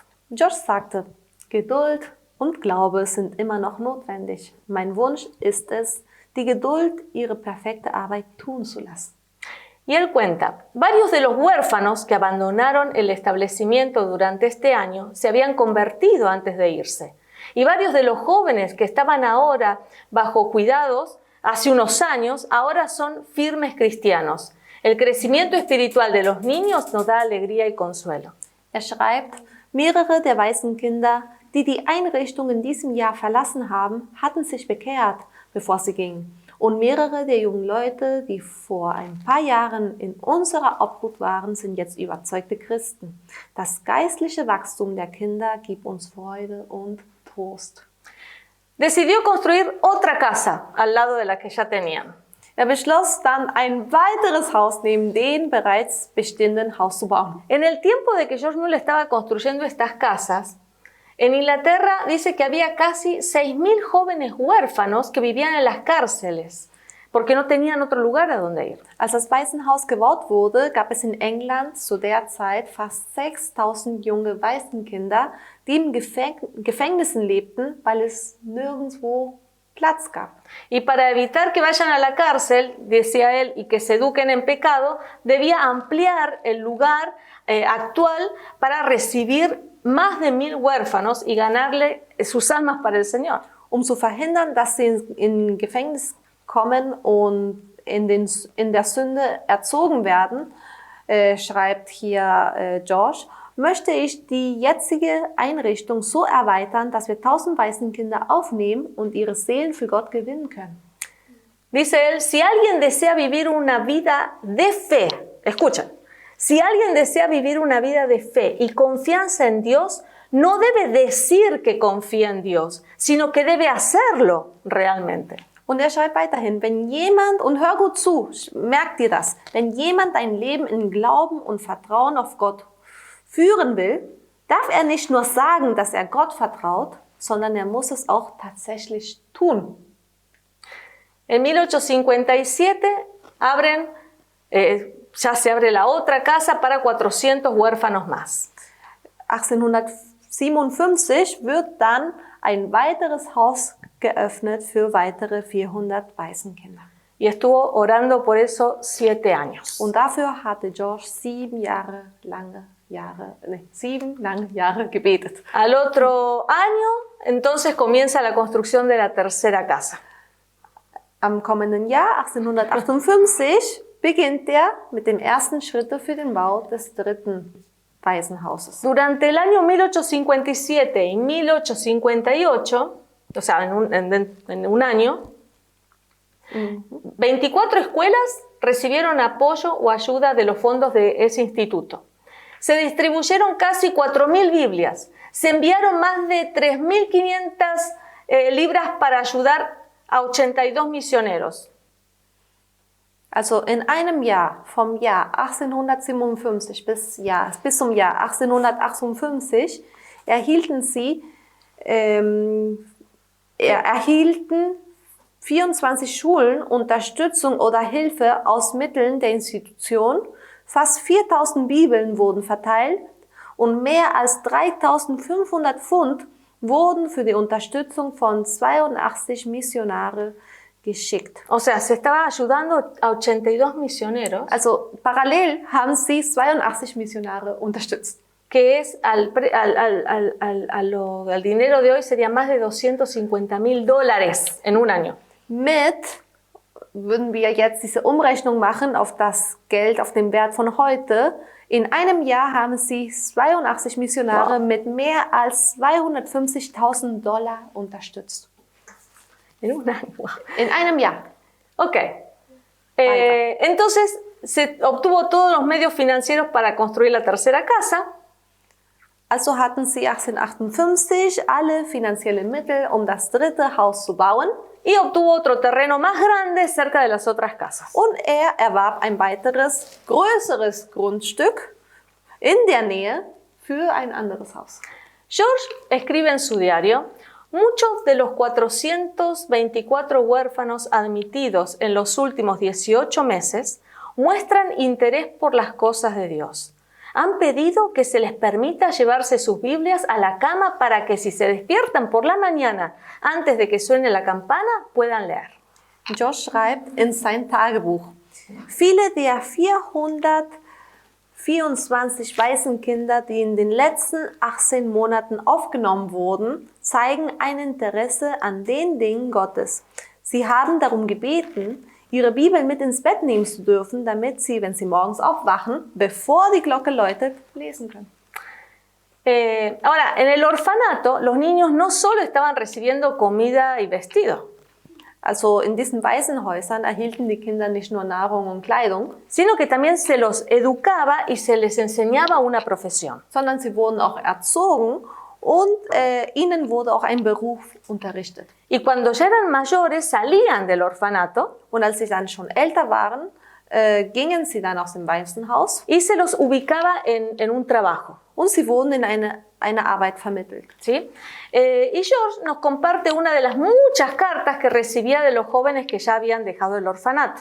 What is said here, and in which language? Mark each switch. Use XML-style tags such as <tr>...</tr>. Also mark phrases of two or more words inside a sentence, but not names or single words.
<de>George sagte, Geduld und Glaube sind immer noch notwendig. Mein Wunsch ist es, die Geduld ihre perfekte Arbeit tun zu lassen.</de> <es>Y él cuenta, varios de los huérfanos que abandonaron el establecimiento durante este año se habían convertido antes de irse. Y varios de los jóvenes que estaban ahora bajo cuidados hace unos años, ahora son firmes cristianos. El crecimiento espiritual de los niños nos da alegría y consuelo.</es> <de>Er schreibt, mehrere der Waisenkinder, die die Einrichtung in diesem Jahr verlassen haben, hatten sich bekehrt, bevor sie gingen. Und mehrere der jungen Leute, die vor ein paar Jahren in unserer Obhut waren, sind jetzt überzeugte Christen. Das geistliche Wachstum der Kinder gibt uns Freude und Trost.</de> <es>Decidió construir otra casa al lado de la que ya tenían.</es> <de>Er beschloss dann, ein weiteres Haus neben dem bereits bestehenden Haus zu bauen.</de> <es>En el tiempo de que George Muller estaba construyendo estas casas, en Inglaterra dice que había casi 6.000 jóvenes huérfanos que vivían en las cárceles, porque no tenían otro lugar a donde ir.</es> <de>Als das Waisenhaus gebaut wurde, gab es in England zu der Zeit fast 6000 junge Waisenkinder, die in Gefängnissen lebten, weil es nirgendwo Platz gab.</de> <es>Y para evitar que vayan a la cárcel, decía él, y que se eduquen en pecado, debía ampliar el lugar actual para recibir más de 1000 huérfanos y ganarle sus almas para el Señor.</es> <de>Zu verhindern, dass sie in Gefängnis kommen und in der Sünde erzogen werden, schreibt hier George, möchte ich die jetzige Einrichtung so erweitern, dass wir 1000 Waisenkinder aufnehmen und ihre Seelen für Gott gewinnen können.</de> <es>Dice él, si alguien desea vivir una vida de fe, escuchen, si alguien desea vivir una vida de fe y confianza en Dios, no debe decir que confía en Dios, sino que debe hacerlo realmente.</es> <de>Und schreibt weiterhin, wenn jemand, und hör gut zu, merkt dir das, wenn jemand ein Leben in Glauben und Vertrauen auf Gott führen will, darf er nicht nur sagen, dass er Gott vertraut, sondern er muss es auch tatsächlich tun.</de> <es>En 1857 ya se abre la otra casa para 400 huérfanos más.</es> <de>1857 wird dann ein weiteres Haus geöffnet für weitere 400 Waisenkinder.</de> <es>Y estuvo orando por eso 7 años.</es> <de>Und dafür hatte George 7 lange Jahre gebetet.</de> <es>Al otro año, entonces comienza la construcción de la tercera casa.</es> <de>Am kommenden Jahr, 1858, beginnt er mit den ersten Schritten für den Bau des dritten Waisenhauses.</de> <es>Durante el año 1857 y 1858, o sea, en un año, 24 escuelas recibieron apoyo o ayuda de los fondos de ese instituto. Se distribuyeron casi 4.000 Biblias. Se enviaron más de 3.500 libras para ayudar a 82 misioneros.</es> <de>Also in einem Jahr, vom Jahr 1857 bis zum Jahr 1858, erhielten 24 Schulen Unterstützung oder Hilfe aus Mitteln der Institution. Fast 4.000 Bibeln wurden verteilt und mehr als 3.500 Pfund wurden für die Unterstützung von 82 Missionare geschickt.</de> <es>O sea, se estaba ayudando a 82 misioneros.</es> <de>Also parallel haben sie 82 Missionare unterstützt.</de> <es>Que es al dinero de hoy sería más de $250.000 en un año.</es> <de>Würden wir jetzt diese Umrechnung machen auf das Geld, auf den Wert von heute, in einem Jahr haben sie 82 Missionare mit mehr als $250.000 unterstützt.</de> <es>En un año.</es> <de>In einem Jahr.</de> <es>Ok. Entonces se obtuvo todos los medios financieros para construir la tercera casa.</es> <de>Also hatten sie 1858 alle finanziellen Mittel, um das dritte Haus zu bauen.</de> <es>Y obtuvo otro terreno más grande cerca de las otras casas.</es> <de>Und er erwarb ein weiteres, größeres Grundstück in der Nähe für ein anderes Haus.</de> <es>George escribe en su diario, muchos de los 424 huérfanos admitidos en los últimos 18 meses muestran interés por las cosas de Dios. Han pedido que se les permita llevarse sus Biblias a la cama para que si se despiertan por la mañana antes de que suene la campana puedan leer.</es> <de>George schreibt in sein Tagebuch, viele der 424 Waisenkinder, die in den letzten 18 Monaten aufgenommen wurden, zeigen ein Interesse an den Dingen Gottes. Sie haben darum gebeten, ihre Bibel mit ins Bett nehmen zu dürfen, damit sie, wenn sie morgens aufwachen, bevor die Glocke läutet, lesen können.</de> <es>Ahora, en el orfanato, los niños no solo estaban recibiendo comida y vestido,</es> <de>Also in diesen Waisenhäusern erhielten die Kinder nicht nur Nahrung und Kleidung,</de> <es>sino que también se los educaba y se les enseñaba una profesión.</es> <de>sondern sie wurden auch erzogen und ihnen wurde auch ein Beruf unterrichtet.</de> <es>Y cuando ya eran mayores, salían del orfanato</es> <de>Und als sie dann schon älter waren, gingen sie dann aus dem Waisenhaus</de> <es>y se los ubicaba en un trabajo.</es> <de>und sie wurden in eine Arbeit vermittelt.</de> <es>¿Sí? Y George nos comparte una de las muchas cartas que recibía de los jóvenes que ya habían dejado el orfanato.</es>